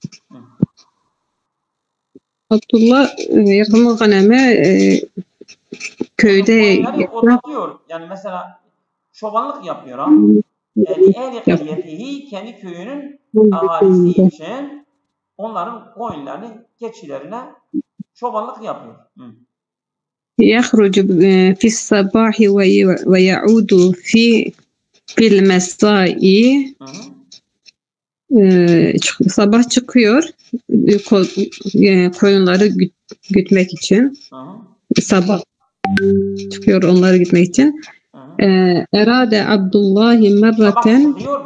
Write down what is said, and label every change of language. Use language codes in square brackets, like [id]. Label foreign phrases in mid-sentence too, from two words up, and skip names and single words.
[ar] Abdullah يرعى الغنم köyde [tr] Yani otlatıyor. Yani mesela çobanlık yapıyor ha. Yani [ar] أهل قريته [tr] kendi köyünün ahalisi için onların koyunlarını, keçilerine çobanlık yapıyor. [ar] يخرج في الصباح ويعود في المساء. [tr] Sabah çıkıyor koyunları gütmek için. Sabah çıkıyor onları gütmek için. [ar] أراد عبد الله مرة. [tr] Sabah çıkıyor.